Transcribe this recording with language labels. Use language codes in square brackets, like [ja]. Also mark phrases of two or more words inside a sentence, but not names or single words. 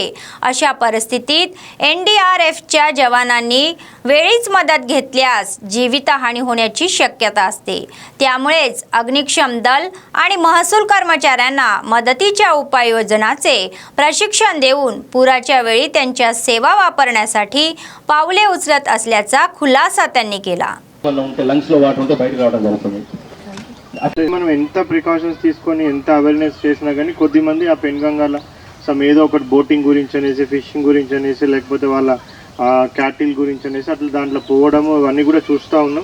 [mr] अशा परिस्थितीत NDRFच्या जवानांनी वेळीच मदत घेतल्यास जीवितहानी होण्याची शक्यता असते। त्यामुळेच अग्निशमन दल आणि महसूल कर्मचाऱ्यांना मदतीच्या उपाययोजनाचे प्रशिक्षण देऊन पुराच्या वेळी त्यांच्या सेवा वापरण्यासाठी पावले उचलत असल्याचा खुलासा त्यांनी केला। [te] లంగ్స్ లో వాటర్ ఉంటే బయటకు రావడం జరుగుతుంది। అట్లా మనం ఎంత ప్రికాషన్స్ తీసుకొని ఎంత అవేర్నెస్ చేసినా కానీ కొద్దిమంది ఆ పెన్గంగాల సమ్ ఏదో ఒకటి బోటింగ్ గురించి అనేసి ఫిషింగ్ గురించి అనేసి లేకపోతే వాళ్ళ క్యాటిల్ గురించి అనేసి అట్లా దాంట్లో పోవడము అవన్నీ కూడా చూస్తూ ఉన్నాం।